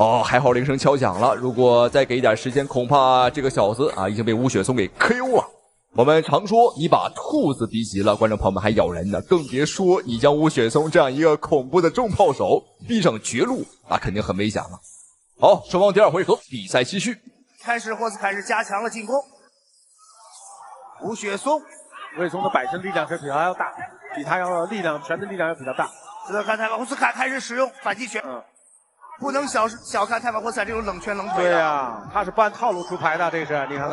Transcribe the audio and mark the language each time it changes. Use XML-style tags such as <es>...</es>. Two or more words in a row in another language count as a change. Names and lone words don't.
<zh>哦，還好鈴聲敲響了，如果再給一點時間，恐怕這個小子啊已經被吳雪松給 KO 了。我們常說你把兔子逼急了，觀眾朋友們還咬人呢，更別說你將吳雪松這樣一個恐怖的重炮手逼上絕路，那肯定很危險了。好，雙方第2回合比賽繼續。開始霍斯坎是加強了進攻，吳雪松的本身力量是比他要大，比他要拳的力量要比他大。值得看泰凡霍斯坎開始使用反擊拳，不能小看泰凡霍斯坎這種冷拳冷腿。对呀，他是不按套路出牌的，這是你看看。</zh>